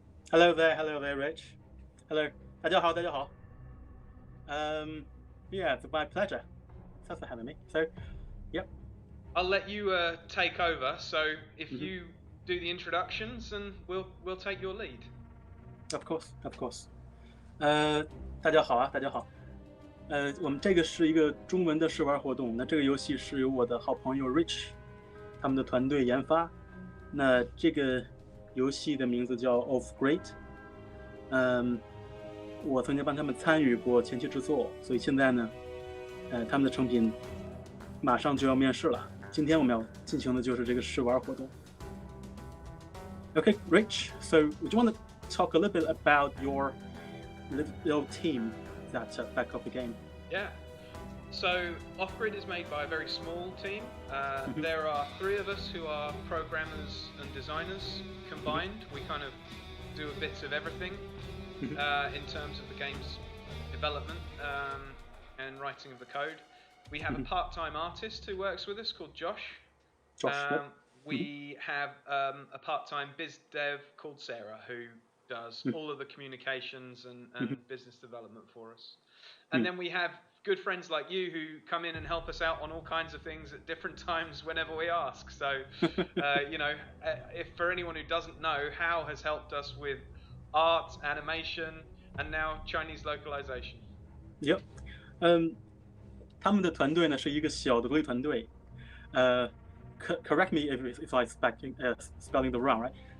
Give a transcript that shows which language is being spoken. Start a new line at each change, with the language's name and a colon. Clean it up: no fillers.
English: Hello there, Rich. Hello,
Chinese: 大家好。
English: Yeah, it's my pleasure. Thanks for having me. So, yep. I'll let you take over. So if you do the introductions, and we'll take your lead. Of course.
Chinese: 大家好。我们这个是一个中文的试玩活动。那这个游戏是由我的好朋友 Rich 他们的团队研发。那这个游戏的名字叫 Off-Grid。我曾经帮他们参与过前期制作，所以现在呢，他们的成品马上就要面世了。今天我们要进行的就是这个试玩活动。
English: Okay, Rich. So, would you want to talk a little bit about your little team that's back up the game? Yeah. So, Off-Grid is made by a very small team. There are 3 of us who are programmers and designers combined. We kind of do a bit of everything in terms of the game's development and writing of the code. We have a part-time artist who works with us called Josh. We have a part-time biz dev called Sarah who does all of the communications and business development for us. And then we have good friends like you who come in and help us out on all kinds of things at different times whenever we ask. So, if for anyone who doesn't know, Hao has helped us with art, animation, and now Chinese localization. Yep.
Chinese: 他们的团队呢是一个小的独立团队。
English: Correct me if I spelling the wrong, right?